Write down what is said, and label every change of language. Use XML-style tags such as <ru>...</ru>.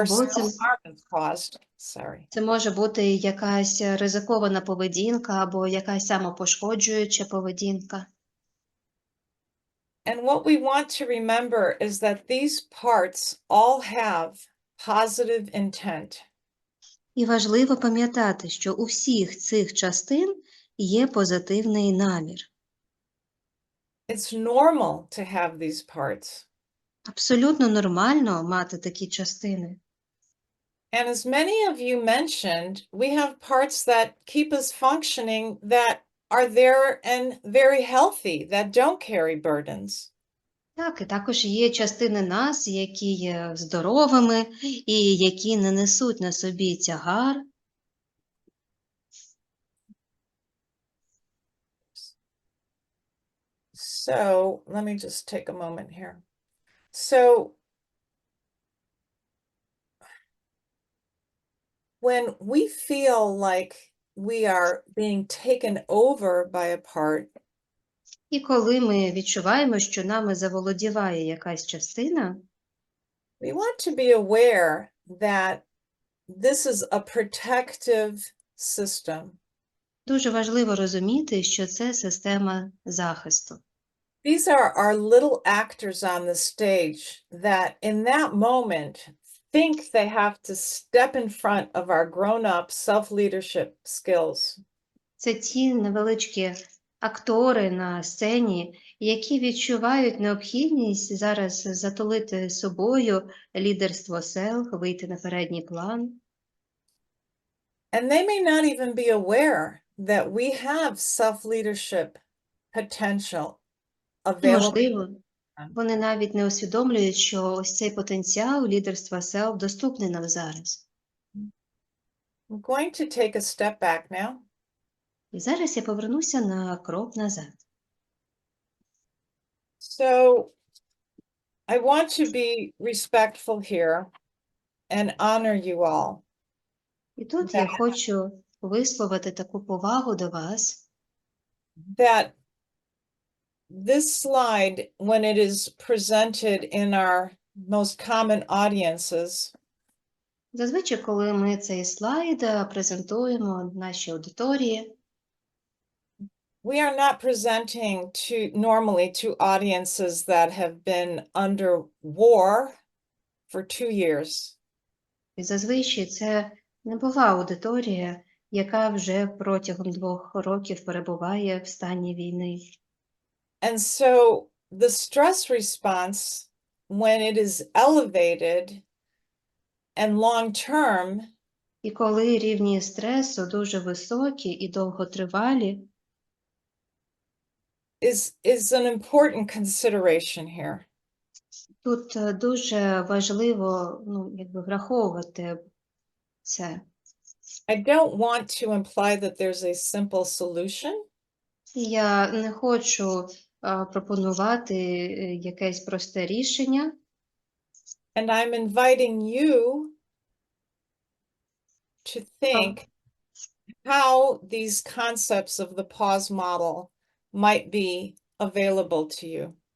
<uk>Або</uk> <en>self-harm is caused.</en> <uk>це може бути якась ризикована поведінка або якась самопошкоджуюча поведінка.</uk> <en>And what we want to remember is that these parts all have positive intent.</en> <uk>І важливо пам'ятати, що у всіх цих частин є позитивний намір.</uk> <en>It's normal to have these parts.</en> <uk>Абсолютно нормально мати такі частини.</uk> <en>And as many of you mentioned, we have parts that keep us functioning that are there and very healthy that don't carry burdens.</en> <uk>Так, і також є частини нас, які є здоровими і які не несуть на собі тягар.</uk> <en>So let me just take a moment here. So when we feel like we are being taken over by a part,</en> <uk>І коли ми відчуваємо, що нами заволодіває якась частина,</uk> <en>we want to be aware that this is a protective system.</en> <uk>дуже важливо розуміти, що це система захисту.</uk> <en>These are our little actors on the stage that in that moment think they have to step in front of our grown-up self-leadership skills.</en> <uk>Це ті невеличкі актори на сцені, які відчувають необхідність зараз затулити собою лідерство селф, вийти на передній план.</uk> <en>And they may not even be aware that we have self-leadership potential available.</en> <uk>Можливо, вони навіть не усвідомлюють, що ось цей потенціал лідерства селф доступний нам зараз.</uk> <en>I'm going to take a step back now.</en> <uk>І зараз я повернуся на крок назад.</uk> <en>So I want to be respectful here and honor you all.</en> <uk>І тут я хочу висловити таку повагу до вас,</uk> <en>That this slide, when it is presented in our most common audiences,</en> <uk>зазвичай, коли ми цей слайд презентуємо нашій аудиторії,</uk> <en>we are not presenting normally to audiences that have been under war for 2 years.</en> <uk>і зазвичай це не була аудиторія, яка вже протягом 2 років перебуває в стані війни.</uk> <en>And so the stress response, when it is elevated and long-term,</en> <uk>І коли рівні стресу дуже високі і довготривалі,</uk> <en>is an important consideration here.</en> <uk>тут дуже важливо, враховувати це.</uk> <en>I don't want to imply that there's a simple solution.</en> <uk>І я не хочу пропонувати якесь просте рішення.</uk> <en>And I'm inviting you to think how these concepts of the pause model might be available to you.</en>